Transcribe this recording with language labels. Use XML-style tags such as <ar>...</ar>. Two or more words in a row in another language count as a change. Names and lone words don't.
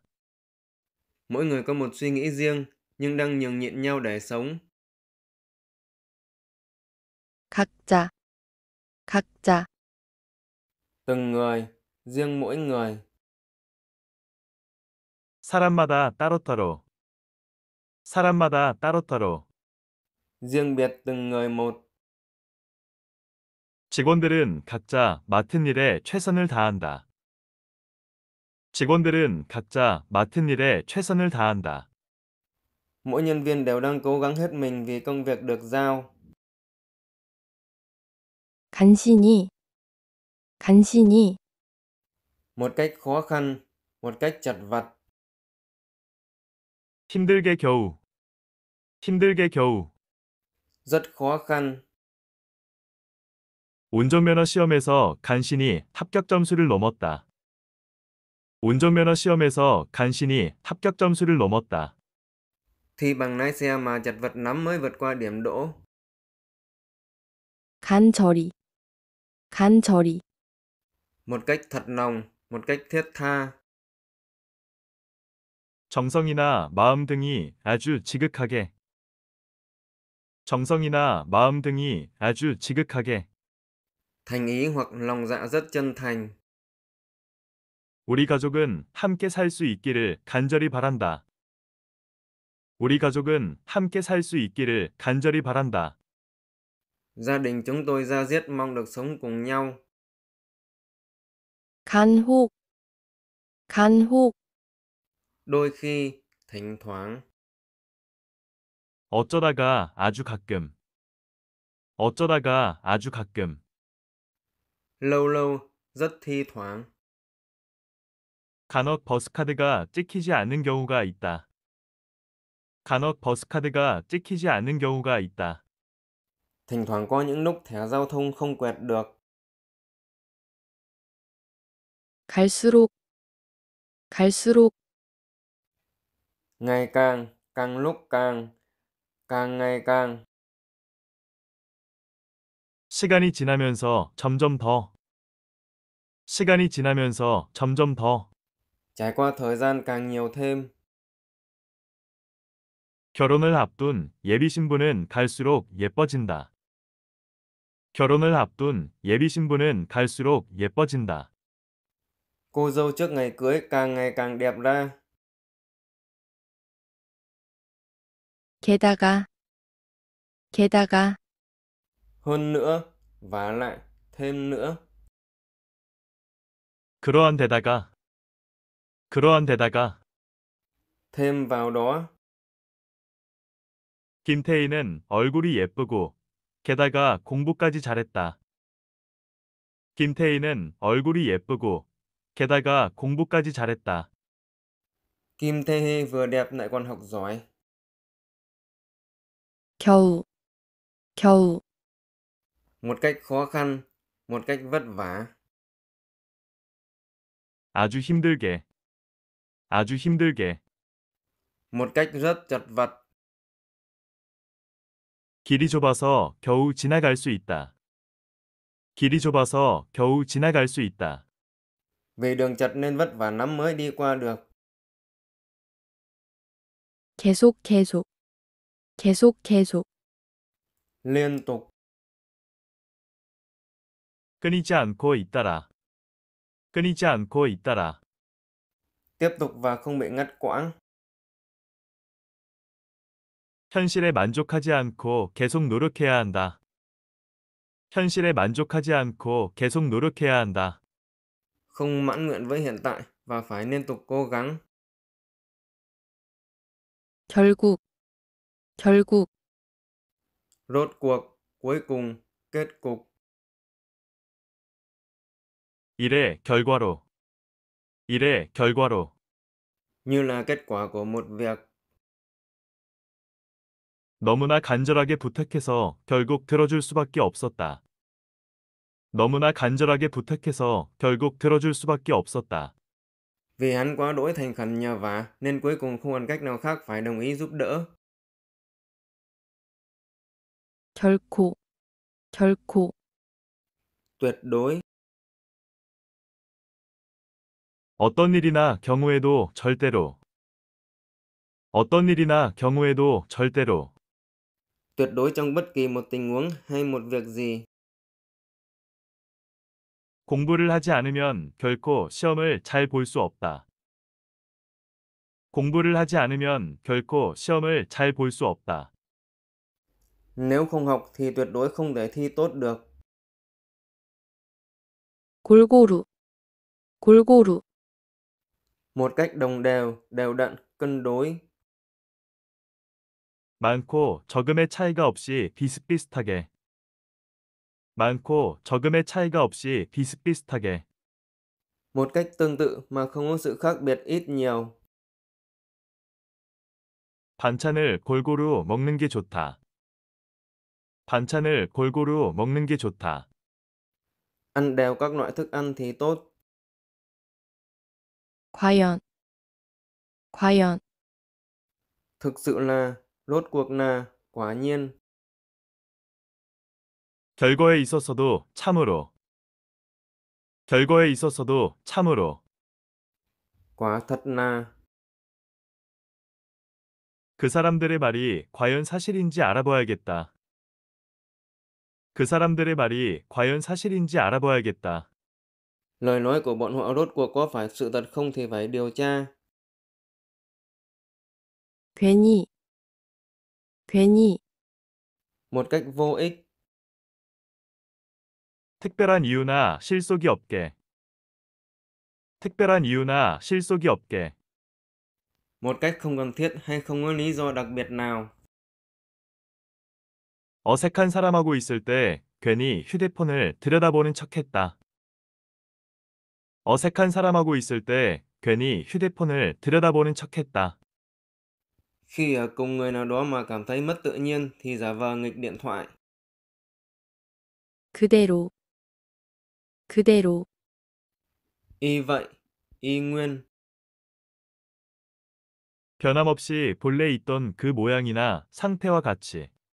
<vi>Mỗi người có một suy nghĩ riêng, nhưng đang nhường nhịn nhau để sống.</vi> <ko>각자, 각자,</ko> <vi>Từng người, riêng mỗi người.</vi> <ko>사람마다 따로따로. 사람마다 따로따로.</ko> <vi>Riêng biệt từng người một.</vi> <ko>직원들은 각자 맡은 일에 최선을 다한다. 직원들은 각자 맡은 일에 최선을 다한다.</ko> <vi>Mỗi nhân viên đều đang cố gắng hết mình vì công việc được giao.</vi> <ko>간신히, 간신히,</ko> <vi>Một cách khó khăn, một cách chật vật.</vi> <ko>힘들게 겨우. 힘들게 겨우.</ko> <vi>Rất khó khăn.</vi> <ko>운전면허 시험에서 간신히 합격 점수를 넘었다. 운전면허 시험에서 간신히 합격 점수를 넘었다.</ko> <vi>Thi bằng lái xe mà chật vật lắm mới vượt qua điểm đỗ.</vi> <ko>간절히, 간절히,</ko> <vi>Một cách thật lòng, một cách thiết tha.</vi> <ko>정성이나 마음 등이 아주 지극하게. 정성이나 마음 등이 아주 지극하게.</ko> <vi>Thành ý hoặc lòng dạ rất chân thành.</vi> <ko>우리 가족은 함께 살 수 있기를 간절히 바란다. 우리 가족은 함께 살 수 있기를 간절히 바란다.</ko> <vi>Gia đình chúng tôi da diết mong được sống cùng nhau.</vi> <ko>간혹, 간혹,</ko> <vi>Đôi khi, thỉnh thoảng.</vi> <ko>어쩌다가 아주 가끔. 어쩌다가 아주 가끔.</ko> <vi>Lâu lâu, rất thi thoảng.</vi> <ko>간혹 버스카드가 찍히지 않는 경우가 있다. 간혹 버스카드가 찍히지 않는 경우가 있다.</ko> <vi>Thỉnh thoảng có những lúc thẻ giao thông không quẹt được.</vi> <ko>갈수록, 갈수록,</ko> <vi>Ngày càng, càng lúc càng, càng ngày càng.</vi> <ko>시간이 지나면서 점점 더. 시간이 지나면서 점점 더.</ko> <vi>Trải qua thời gian càng nhiều thêm.</vi> <ko>결혼을 앞둔 예비 신부는 갈수록 예뻐진다. 결혼을 앞둔 예비 신부는 갈수록 예뻐진다.</ko> <vi>Cô dâu trước ngày cưới càng ngày càng đẹp ra.</vi> <ko>게다가, 게다가,</ko> <vi>Hơn nữa, vả lại, thêm nữa.</vi> <ko>그러한 데다가. 그러한 데다가.</ko> <vi>Thêm vào đó.</vi> <ko>김태희는 얼굴이 예쁘고 게다가 공부까지 잘했다. 김태희는 얼굴이 예쁘고 게다가 공부까지 잘했다.</ko> <vi>Kim Tae Hee vừa đẹp lại còn học giỏi.</vi> <ko>겨우, 겨우,</ko> <vi>Một cách khó khăn, một cách vất vả.</vi> <ko>아주 힘들게. 아주 힘들게.</ko> <vi>Một cách rất chật vật.</vi> <ko>길이 좁아서 겨우 지나갈 수 있다. 길이 좁아서 겨우 지나갈 수 있다.</ko> <vi>Vì đường chật nên vất vả lắm mới đi qua được.</vi> <ko>계속, 계속, 계속, 계속,</ko> <vi>Liên tục.</vi> <ko>끊이지 않고 잇따라. 끊이지 않고 잇따라.</ko> <vi>Tiếp tục và không bị ngắt quãng.</vi> <ko>현실에 만족하지 않고 계속 노력해야 한다. 현실에 만족하지 않고 계속 노력해야 한다.</ko> <vi>Không mãn nguyện với hiện tại và phải liên tục cố gắng.</vi> <ko>결국, 결국,</ko> <vi>Rốt cuộc, cuối cùng, kết cục.</vi> <ko>일의 결과로. 일의 결과로.</ko> <vi>Như là kết quả của một việc.</vi> <ko>너무나 간절하게 부탁해서 결국 들어줄 수밖에 없었다. 너무나 간절하게 부탁해서 결국 들어줄 수밖에 없었다.</ko> <vi>Vì hắn quá đỗi thành khẩn nhờ vả nên cuối cùng không còn cách nào khác phải đồng ý giúp đỡ.</vi> <ko>결코, 결코,</ko> <vi>Tuyệt đối,</vi> <ko>어떤 일이나 경우에도 절대로. 어떤 일이나 경우에도 절대로.</ko> <vi>tuyệt đối trong bất kỳ một tình huống hay một việc gì.</vi> <ko>공부를 하지 않으면 결코 시험을 잘 볼 수 없다. 공부를 하지 않으면 결코 시험을 잘 볼 수 없다.</ko> <vi>Nếu không học thì tuyệt đối không thể thi tốt được.</vi> <ko>골고루, 골고루,</ko> <vi>Một cách đồng đều, đều đặn, cân đối.</vi> <ko>많고 적음의 차이가 없이 비슷비슷하게. 많고 적음의 차이가 없이 비슷비슷하게.</ko> <vi>Một cách tương tự mà không có sự khác biệt ít nhiều.</vi> <ko>반찬을 골고루 먹는 게 좋다. 반찬을 골고루 먹는 게 좋다.</ko> <vi>Ăn đều các loại thức ăn thì tốt.</vi> <ko>과연, 과연,</ko> <vi>Thực sự là, rốt cuộc là, quả nhiên.</vi> <ko>결과에 있어서도 참으로. 결과에 있어서도 참으로.</ko> <vi>Quả thật là.</vi> <ko>그 사람들의 말이 과연 사실인지 알아봐야겠다. 그 사람들의 말이 과연 사실인지 알아봐야겠다.</ko> <vi>Lời nói của bọn họ rốt cuộc có phải sự thật không thì phải điều tra.</vi> <ko>괜히, 괜히,</ko> <vi>Một cách vô ích.</vi> <ko>특별한 이유나 실속이 없게. 특별한 이유나 실속이 없게.</ko> <vi>Một cách không cần thiết hay không có lý do đặc biệt nào.</vi> <ko>어색한 사람하고 있을 때 괜히 휴대폰을 들여다보는 척했다. 어색한 사람하고 있을 때 괜히 휴대폰을 들여다보는 척했다.</ko> <vi>Khi ở cùng người nào đó mà cảm thấy mất tự nhiên thì giả vờ nghịch điện thoại.</vi> <ko>그대로, 그대로,</ko> <vi>Y vậy, y nguyên.</vi> <ko>변함없이 본래 있던 그 모양이나 상태와 같이.</ko>